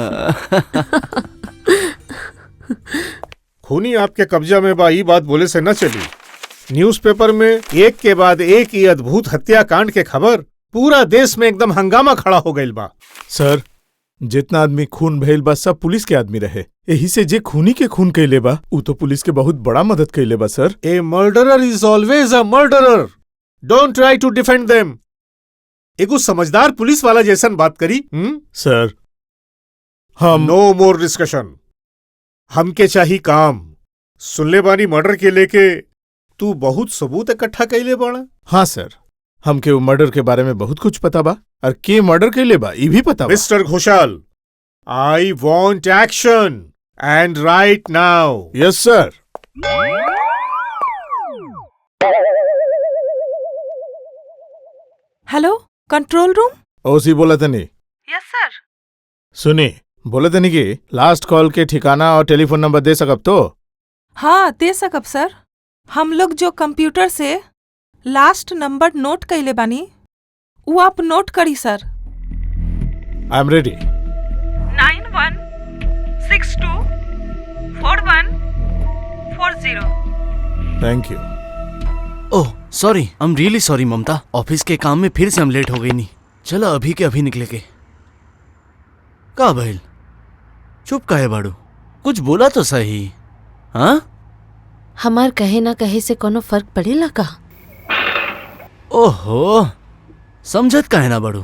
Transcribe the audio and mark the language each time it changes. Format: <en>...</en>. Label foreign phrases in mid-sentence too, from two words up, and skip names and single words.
<bho>खूनी आपके कब्जा में बा, ई बात बोले से न चली। न्यूज़पेपर में एक के बाद एक ही अद्भुत हत्याकांड के खबर, पूरा देश में एकदम हंगामा खड़ा हो गइल बा। सर, जितना आदमी खून भइल बा सब पुलिस के आदमी रहे, यही से जे खूनी के खून कैले बा उ तो पुलिस के बहुत बड़ा मदद कैले बा सर।</bho> <en>A murderer is always a murderer, don't try to defend them.</en> <bho>एगो समझदार पुलिस वाला जैसन बात करी। सर हम</bho> <en>No more discussion,</en> <bho>हमके चाहिए काम। सुनले बानी मर्डर के लेके तू बहुत सबूत इकट्ठा कैले बाड़ा। हाँ सर, हमके वो मर्डर के बारे में बहुत कुछ पता बा, और के मर्डर कैले बा ई भी पता बा। मिस्टर घोषाल,</bho> <en>I want action and right now. Yes sir. Hello, control room.</en> <bho>ओसी बोला तनी।</bho> <en>Yes sir.</en> <bho>सुनी, बोले तनी कि</bho> <en>last call</en> <bho>के ठिकाना और</bho> <en>telephone number</en> <bho>दे सकब तो? हाँ दे सकब सर। हम लोग जो कंप्यूटर से</bho> <en>last number</en> <bho>नोट कैले बानी, वो आप नोट करी सर।</bho> <en>I am ready. 91624140। Thank you. Oh sorry, I am really sorry</en> <bho>ममता, ऑफिस के काम में फिर से हम लेट हो गई नहीं। चलो अभी के अभी निकले के। का भइल? चुप काहे बाड़ू? कुछ बोला तो सही। हाँ? हमार कहे ना कहे से कोनो फर्क पड़ेला का? ओहो, समझत काहे ना बाड़ू?</bho>